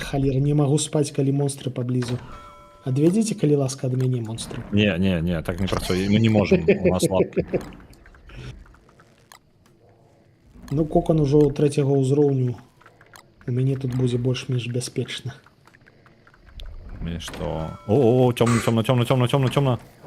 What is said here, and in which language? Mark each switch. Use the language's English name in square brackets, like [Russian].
[Belarusian] Халера, не магу спаць, калі монстры паблізу. Адвядзіце, калі ласка, ад мяне монстры. Не, так не працуе. Мы [Russian] не можем, [Belarusian] у нас лапки. Ну, кокан ужо 3-го ўзроўню. У мяне тут будзе больш-менш бяспечна. [Russian] Мне что? О, темно, темно, темно, темно, темно, темно.